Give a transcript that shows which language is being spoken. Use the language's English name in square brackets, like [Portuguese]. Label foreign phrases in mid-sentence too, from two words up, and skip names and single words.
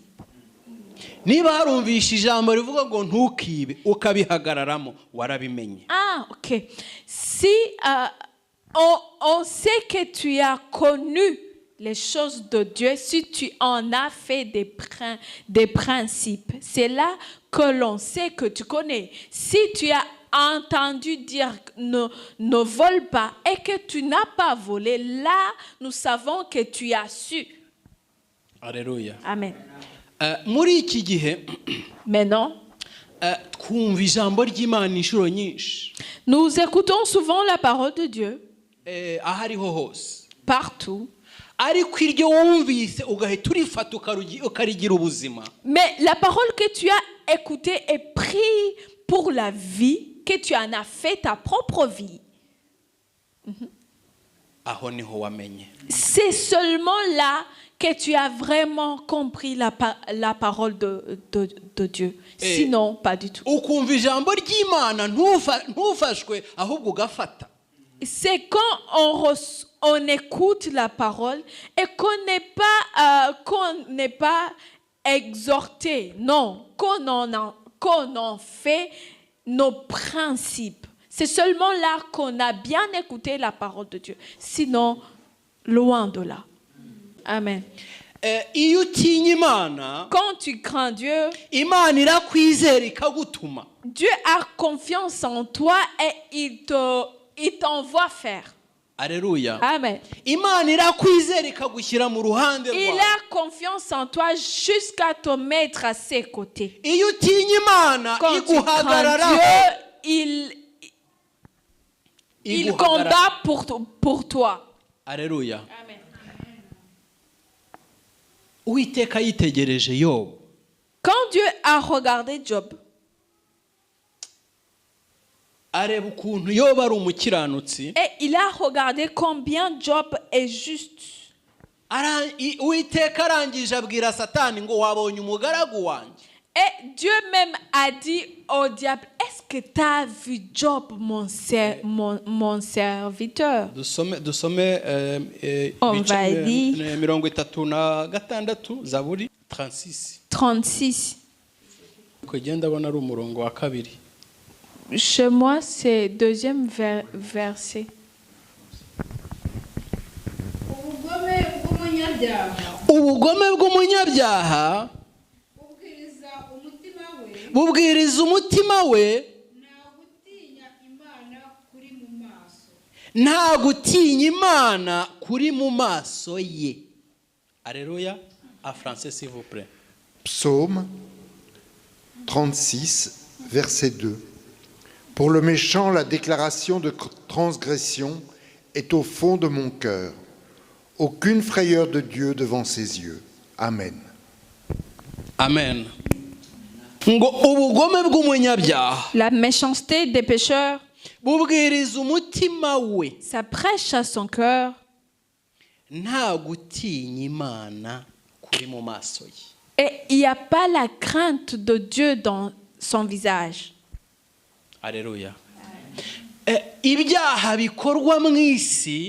[Kinyarwanda] Niba harumvisha ijambo rivuga ngo ntukibe ukabihagararamo warabimenye. Ah, ok. [French] Si on sait que tu as connu les choses de Dieu, si tu en as fait des principes, c'est là que l'on sait que tu connais. Si tu as entendu dire ne vole pas et que tu n'as pas volé, là, nous savons que tu as su. Alléluia. Amen. [Kinyarwanda] Muri iki gihe [French] Maintenant, [Kinyarwanda] twumva ijambo ry'Imana inshuro nyinshi. [French] Nous écoutons souvent la parole de Dieu [Kinyarwanda] ahariho hose. [French] Partout. [Kinyarwanda] Ariko iryo wumvise ugahita urifata ukarigira ubuzima. [French] Mais la parole que tu as écoutée est prise pour la vie, que tu en as fait ta propre vie. [Kinyarwanda] Aho niho wamenye. [French] C'est seulement là que tu as vraiment compris la parole de Dieu. Sinon, pas du tout. [Kinyarwanda] Ukumva ijambo ry'Imana ntufashwe ahubwo ugafata. [French] C'est quand on écoute la parole et qu'on n'est pas exhorté, non, qu'on en fait nos principes. C'est seulement là qu'on a bien écouté la parole de Dieu. Sinon, loin de là. Amen. [Kinyarwanda] Iyo utinya Imana, [French] quand tu crains Dieu, [Kinyarwanda] Imana irakwizera ikagutuma. [French] Dieu a confiance en toi et il t'envoie faire. Alléluia. Amen. [Kinyarwanda] Imana irakwizera ikagushyira mu ruhande rwawe. [French] Il a confiance en toi jusqu'à te mettre à ses côtés. [Kinyarwanda] Iyo utinya Imana iguhagararaho. [French] Il combat pour toi. Alléluia. Amen. [Kinyarwanda] Uwiteka yitegereje Yobu. [French] Quand Dieu a regardé Job, [Kinyarwanda] areba ukuntu Yobu ari umukiranutsi. [French] Et il a regardé combien Job est juste. [Kinyarwanda] Uwiteka arangije abwira Satani ngo wabonye umugaragu wanjye. [French] Et Dieu même a dit au diable, est-ce que tu as vu Job, mon serviteur? [Kinyarwanda] Dusome [French] On va dire [Kinyarwanda] 36 Zaburi 36. Kugenda abona ari umurongo wa kabiri. [French] Chez moi, c'est deuxième verset. [Kinyarwanda] ubugome bw'umunyabyaha ubugome bw'umunyabyaha bubwiriza umutima we bubwiriza umutima we nta gutinya imana kuri mu maso. nta gutinya imana kuri mu maso ye. [French] Alléluia. En français, s'il vous plaît. Psaume 36, verset 2. Pour le méchant, la déclaration de transgression est au fond de mon cœur. Aucune frayeur de Dieu devant ses yeux. Amen. Amen. [Kinyarwanda] Ngo ubugome bw'umunyabyaha [French] La méchanceté des pécheurs, [Kinyarwanda] bubwiriza umutima we [French] ça prêche à son cœur. [Kinyarwanda] nta gutinya imana kuri mu maso ye. [French] Et il n'y a pas la crainte de Dieu dans son visage. Alléluia. [Kinyarwanda] Ibyaha bikorwa mu isi,